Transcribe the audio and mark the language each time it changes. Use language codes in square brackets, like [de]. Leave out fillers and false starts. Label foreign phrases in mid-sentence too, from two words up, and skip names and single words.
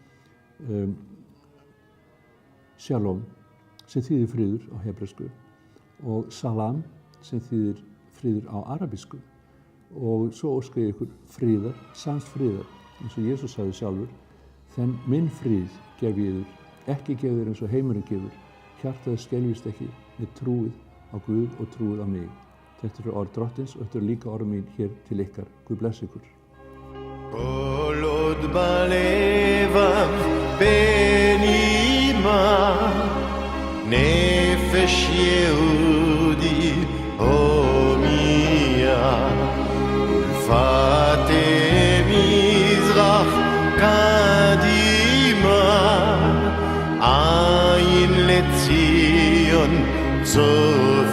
[is] Shalom, sem þýðir friður á hebresku og salam, sem þýðir friður á arabísku og svo óska ég ykkur friðar, sanns friðar, eins og Jesús sagði sjálfur, þenn minn frið gef ég yður, ekki gef þér eins og heimurinn gefur, hjartað skelfist ekki, með trúið á Guð og trúið á mig. Þetta eru orð Drottins og þetta eru líka orð mín hér til ykkar. Guð bless ykkur. [he] כל עוד בלבב בנימה נפש יהודי הומיה ולפתי מזרח קדימה עין לציון צור